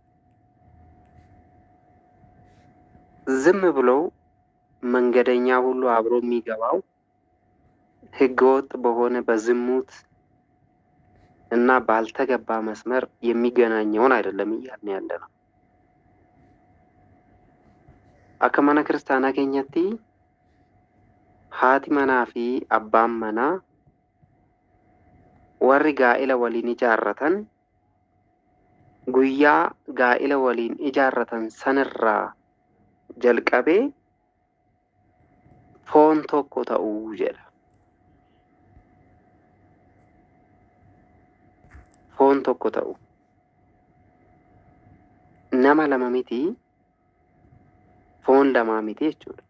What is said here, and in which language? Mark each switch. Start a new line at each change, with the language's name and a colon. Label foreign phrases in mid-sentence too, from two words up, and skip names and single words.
Amharic: ዝም ብሎ መንገደኛ ሁሉ አብሮ የሚገባው ህገወጥ በሆነ በዝሙት እና ባልተገባ መስመር የሚገናኘውን አይደለም እያልን ያለ ነው።
Oromo: akkamana kiristiyaana keenyatti haati manaa fi abbaan manaa warri gaa'ila waliin ijaarratan guyyaa gaa'ila waliin ijaarratan sanirraa jalqabee foon tokko ta'uu jedha. Foon tokko ta'u nama lama miti, foon lama miti jechuudha.